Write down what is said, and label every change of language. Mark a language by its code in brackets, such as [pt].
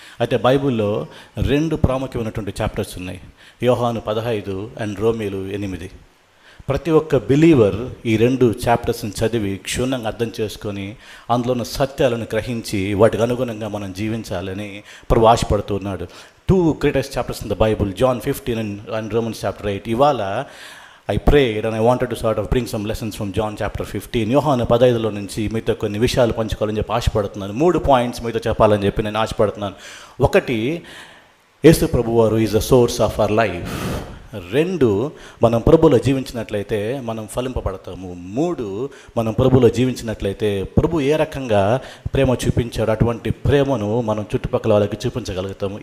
[te] అయితే బైబుల్లో 2 ప్రాముఖ్యమైనటువంటి చాప్టర్స్ ఉన్నాయి, యోహాను 15 అండ్ రోమీలు 8. ప్రతి ఒక్క బిలీవర్ ఈ 2 చాప్టర్స్ని చదివి క్షుణ్ణంగా అర్థం చేసుకొని అందులో ఉన్న సత్యాలను గ్రహించి వాటికి అనుగుణంగా మనం జీవించాలని ప్రభు ఆశపడుతున్నాడు. [en] 2 greatest chapters in the Bible, John 15 and Romans chapter 8. [te] ఇవాళ [en] I prayed and I wanted to sort of bring some lessons from John chapter 15. [te] యోహాను 15లో నుంచి మీతో కొన్ని విషయాలు పంచుకోవాలని చెప్పి ఆశపడుతున్నాను. 3 పాయింట్స్ మీతో చెప్పాలని చెప్పి నేను ఆశపడుతున్నాను. 1, యేసు ప్రభువారు [en] Is the source of our life. [te] 2, మనం ప్రభువులో జీవించినట్లయితే మనం ఫలింపబడతాము. 3, మనం ప్రభువులో జీవించినట్లయితే ప్రభు ఏ రకంగా ప్రేమ చూపించాడు అటువంటి ప్రేమను మనం చుట్టుపక్కల వాళ్ళకి చూపించగలుగుతాము.